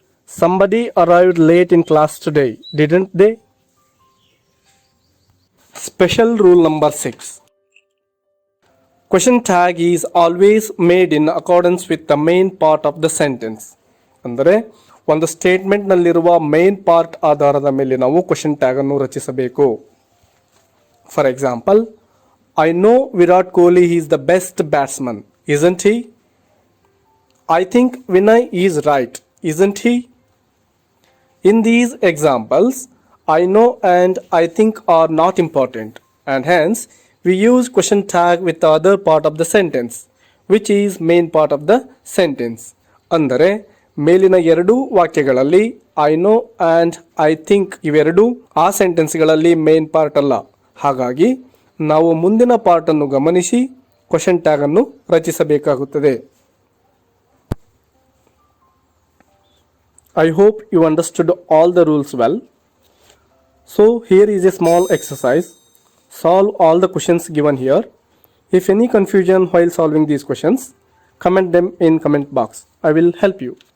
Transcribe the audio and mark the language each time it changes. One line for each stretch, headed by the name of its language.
English: Somebody arrived late in class today, didn't they? Special rule number 6. Question tag is always made in accordance with the main part of the sentence.
Kannada: ಅಂದರೆ ಒಂದು ಸ್ಟೇಟ್ಮೆಂಟ್ನಲ್ಲಿರುವ main part ಆಧಾರದ ಮೇಲೆ ನಾವು question tag ಅನ್ನು ರಚಿಸಬೇಕು.
English: For example, I know Virat Kohli is the best batsman, isn't he? I think Vinay is right, isn't he? In these examples, I know and I think are not important, and hence we use question tag with the other part of the sentence, which is main part of the sentence.
Kannada: ಅಂದರೆ ಮೇಲಿನ ಎರಡೂ ವಾಕ್ಯಗಳಲ್ಲಿ
English: I know and I think
Kannada: ಇವೆರಡೂ ಆ ಸೆಂಟೆನ್ಸ್ಗಳಲ್ಲಿ main part ಅಲ್ಲ. ಹಾಗಾಗಿ ನಾವು ಮುಂದಿನ ಪಾರ್ಟನ್ನು ಗಮನಿಸಿ ಕ್ವೆಶ್ಚನ್ ಟ್ಯಾಗ್ ಅನ್ನು ರಚಿಸಬೇಕಾಗುತ್ತದೆ.
English: I hope you understood all the rules well. So here is a small exercise. Solve all the questions given here. If any confusion while solving these questions, comment them in comment box. I will help you.